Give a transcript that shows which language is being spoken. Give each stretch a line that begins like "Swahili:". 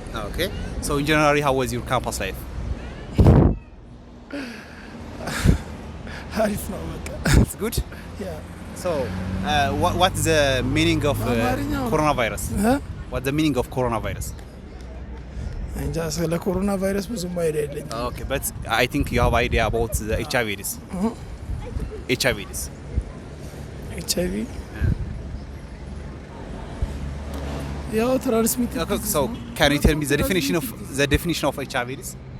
English: Okay. So in general, how was your campus life?
Amharic: Harif ነው በቃ
English: It's good. yeah So what's the meaning of coronavirus? What's the meaning of coronavirus?
Amharic: እንጃ ስለ ኮሮና ቫይረስ ብዙም አይዲያ የለኝም።
English: Okay, but I think you have idea about the HIV/AIDS. HIV/AIDS.
Amharic: HIV ያው ትራንስሚት
English: Okay, so can you tell me the definition of HIV/AIDS?